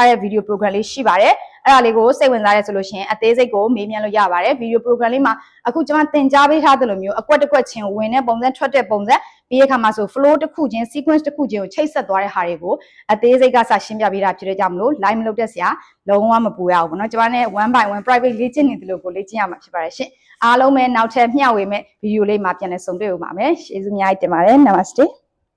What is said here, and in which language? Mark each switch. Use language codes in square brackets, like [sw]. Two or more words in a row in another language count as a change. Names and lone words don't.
[my] တဲ့ [en] video program [my] လေးရှိပါတယ်အဲ့ဒါလေးကိုစိတ်ဝင်စားရဲဆိုလို့ရှိရင်အသေးစိတ်ကိုမေးမြန်းလို့ရပါတယ် [en] video program [my] လေးမှာအခုကျမသင်ကြားပေးထားတဲ့လိုမျိုးအကွက်တစ်ကွက်ချင်းဝင်တဲ့ပုံစံထွက်တဲ့ပုံစံပြီးရခါမှာဆို flow တစ်ခုချင်း sequence တစ်ခုချင်းကိုချိတ်ဆက်သွားတဲ့ဟာတွေကိုအသေးစိတ်ကစရှင်းပြပေးတာဖြစ်တဲ့ကြောင့်မလို့ live မလုပ်တဲ့ဆရာလုံးဝမပူရဘူးပေါ့နော်ကျမနဲ့ [en] one by one private [my] လေ့ကျင့်နေတယ်လို့ကိုလေ့ကျင့်ရမှာဖြစ်ပါတယ်ရှင်အားလုံးပဲနောက်ထပ်မျှဝေမဲ့ video လေးမှာပြန်လည်ဆုံတွေ့ဦးပါမယ်ကျေးဇူးအများကြီးတင်ပါတယ် namaste